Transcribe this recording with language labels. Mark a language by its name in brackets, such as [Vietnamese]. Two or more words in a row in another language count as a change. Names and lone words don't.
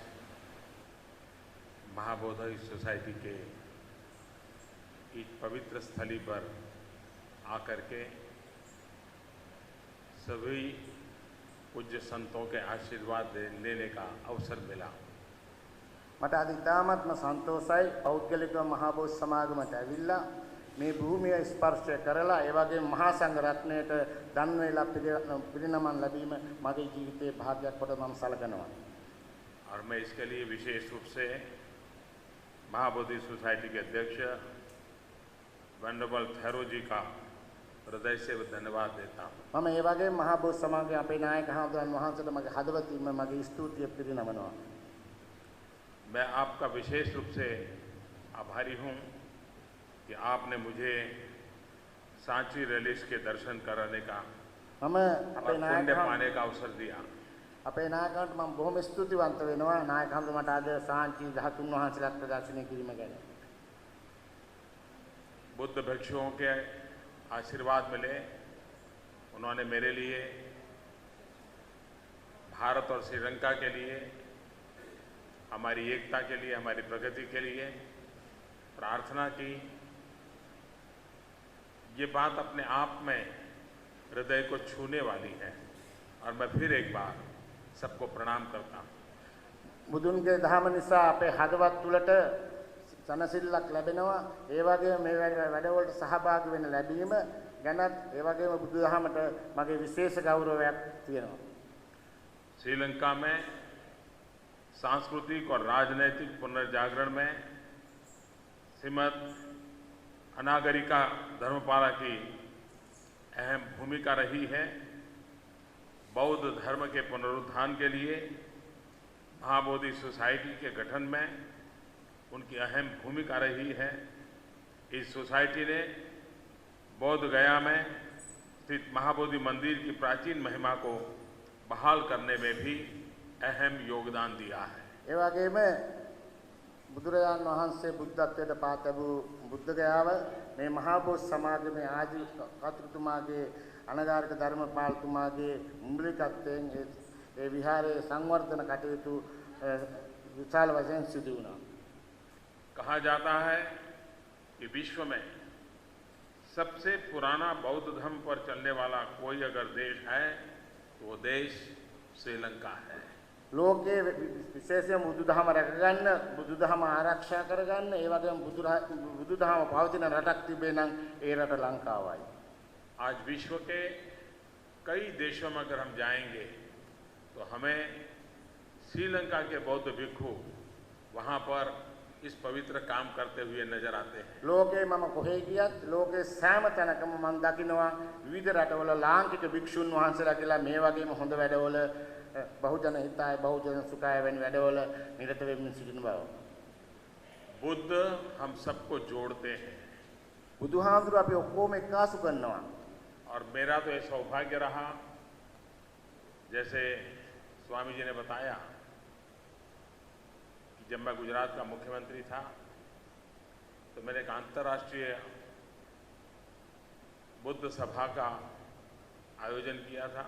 [Hindi] महाबोधि सोसाइटी के एक पवित्र स्थली पर आकर के सभी पूज्य संतों के आशीर्वाद लेने का अवसर मिला। [Sinhala] මට අද ඉතාමත්ම සන්තෝෂයි පෞද්ගලිකව මහා බෝධි සමාගමට ඇවිල්ලා මේ භූමිය ස්පර්ශ කරලා ඒ වගේම මහා සංඝ රත්නයට දන් වේලා පිරිනමන් ලැබීම මගේ ජීවිතයේ භාග්‍යයක් කොට මම සලකනවා. [Hindi] और मैं इसके लिए विशेष रूप से महाबोधि सोसाइटी के अध्यक्ष वेंडरबल थैरो जी का हृदय से धन्यवाद देता हूँ। [Sinhala] මම ඒ වගේම මහා බෝධි සමාගමේ අපේ නායක හඳුන් වහන්සේට මගේ හදවතින්ම මගේ ස්තුතිය පිරිනමනවා. [Hindi] मैं आपका विशेष रूप से आभारी हूँ कि आपने मुझे सांची रिलीज के दर्शन कराने का [Sinhala] මම [Hindi] और [Sinhala] අපේ නායක [Hindi] पुण्य पाने का अवसर दिया। [Sinhala] අපේ නායකයන්ට මම බොහොම ස්තුතිවන්ත වෙනවා නායක හඳු මට අද සාංචි 13 වහන්සේලාට ප්‍රදර්ශනය කිරීම ගැන. [Hindi] बुद्ध भिक्षुओं के आशीर्वाद मिले, उन्होंने मेरे लिए, भारत और श्रीलंका के लिए, हमारी एकता के लिए, हमारी प्रगति के लिए प्रार्थना की। ये बात अपने आप में हृदय को छूने वाली है और मैं फिर एक बार सबको प्रणाम करता हूँ। [Sinhala] බුදුන්ගේ දහම නිසා අපේ හදවත් තුළට සනසිල්ලක් ලැබෙනවා. ඒ වගේම මේ වැඩවලට සහභාගී වෙන්න ලැබීම ගැනත් ඒ වගේම බුදුදහමට මගේ විශේෂ ගෞරවයක් තියෙනවා. [Hindi] श्रीलंका में सांस्कृतिक और राजनैतिक पुनर्जागरण में श्रीमद अनागरिका धर्मपाला की अहम भूमिका रही है। बौद्ध धर्म के पुनरुत्थान के लिए महाबोधि सोसाइटी के गठन में उनकी अहम भूमिका रही है। इस सोसाइटी ने बौद्ध गया में स्थित महाबोधि मंदिर की प्राचीन महिमा को बहाल करने में भी अहम योगदान दिया है। [Sinhala] ඒ වගේම බුදුරජාණන් වහන්සේ බුද්ධත්වයට පත් වූ බුද්ධ ගයාව මේ මහා බෝධි සමාගමේ ආදි කතුතුමාගේ අනගාരിക ධර්මපාලතුමාගේ මුලිකත්වයෙන් ඒ විහාරයේ සංවර්ධන කටයුතු විශාල වශයෙන් සිදු වුණා. [Hindi] कहा जाता है कि विश्व में सबसे पुराना बौद्ध धर्म पर चलने वाला कोई अगर देश है तो वो देश श्रीलंका है। [Sinhala] ලෝකයේ විශේෂයෙන් බුදුදහම රැකගන්න බුදුදහම ආරක්ෂා කරගන්න ඒ වගේම බුදුදහම පවතින රටක් තිබේ නම් ඒ රට ලංකාවයි. [Hindi] आज विश्व के कई देशों में अगर हम जाएंगे तो हमें श्रीलंका के बौद्ध भिक्षु वहाँ पर इस पवित्र काम करते हुए नजर आते हैं। [Sinhala] ලෝකයේ මම කොහේ ගියත් ලෝකයේ සෑම තැනකම මම දකිනවා විවිධ රටවල ලාංකික භික්ෂුන් වහන්සේලා කියලා මේ වගේම හොඳ වැඩවල [Sanskrit] बहुजन हिताय बहुजन सुखाय [Sinhala] වැනි වැඩවල නිරත වෙමින් සිටින බව. [Hindi] बुद्ध हम सबको जोड़ते हैं [Sinhala] බුදුහාමුදුරුවෝ අපි ඔක්කොම එක්කාසු කරනවා. [Hindi] और मेरा तो ये सौभाग्य रहा, जैसे स्वामी जी ने बताया कि जब मैं गुजरात का मुख्यमंत्री था तो मैंने एक अंतर्राष्ट्रीय बुद्ध सभा का आयोजन किया था।